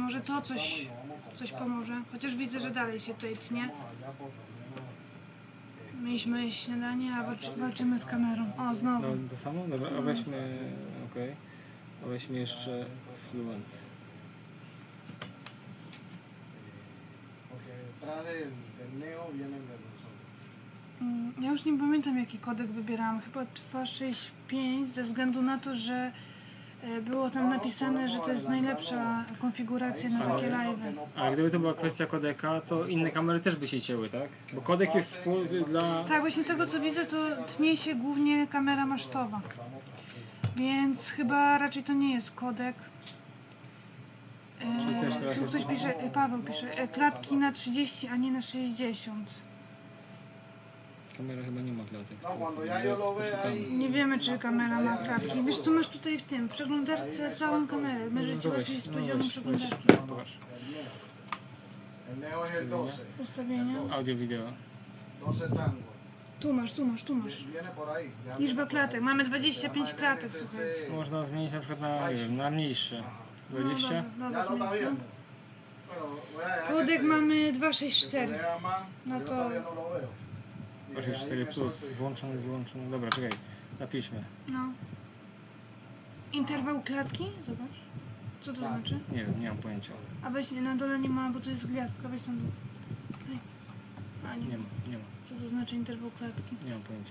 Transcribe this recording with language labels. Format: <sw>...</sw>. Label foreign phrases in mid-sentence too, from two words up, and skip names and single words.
<pl>Może to coś pomoże. Chociaż widzę, że dalej się tutaj tnie. Mieliśmy śniadanie, a walczymy z kamerą. O, znowu. No to samo? Dobra, a weźmy... okej. A weźmy jeszcze Fluent.</pl> <es>Detrás del Neo vienen de nosotros.</es> <pl>Ja już nie pamiętam, jaki kodek wybierałam. Chyba 265, ze względu na to, że było tam napisane, że to jest najlepsza konfiguracja na takie live'y. A gdyby to była kwestia kodeka, to inne kamery też by się cięły, tak? Bo kodek jest wspólny dla... Tak, właśnie z tego co widzę, to tnie się głównie kamera masztowa. Więc chyba raczej to nie jest kodek. Czyli też teraz Tu jest- ktoś pisze, Paweł pisze, klatki na 30, a nie na 60. Kamera chyba nie ma klatek.</pl> <es>No, cuando ya yo lo vea ahí.</es> <pl>Nie wiemy, czy kamera ma klatki. Wiesz co masz tutaj w tym, w przeglądarce całą kamerę. Mierzyć No weź, łatwiej z no poziomu weź, przeglądarki. Pokaż.</pl> <es>El Neo es el 12.</es> <pl>Ustawienia. Audio, wideo.</pl> <es>12 tango.</es> <pl>Tu masz.</pl> <es>Viene por ahí. Ya</es> <pl>Liczba klatek. Mamy 25 klatek, słuchajcie. Można zmienić na przykład na, nie wiem, na mniejsze. 20? No</pl> <es>Ya lo</es> <pl>dobra,</pl> <es>está</es> <pl>dobra.</pl> <es>viendo. Bueno, voy a dejar que</es> <pl>Kodek</pl> <es>se-</es> <pl>mamy</pl> <es>que se</es> <pl>264.</pl> <es>vea más. No Yo</es> <pl>to-</pl> <es>todavía no lo veo. Y de ahí</es> <pl>4</pl> <es>me</es> <pl>plus,</pl> <es>solté.</es> <pl>włączony, wyłączony. Dobra, czekaj. Napiszmy. No. Interwał klatki? Zobacz. Co to znaczy? Nie wiem, nie mam pojęcia. A weź na dole nie ma, bo to jest gwiazdka. Weź tam dół. Daj. A nie. Nie ma. Co to znaczy interwał klatki? Nie mam pojęcia.</pl>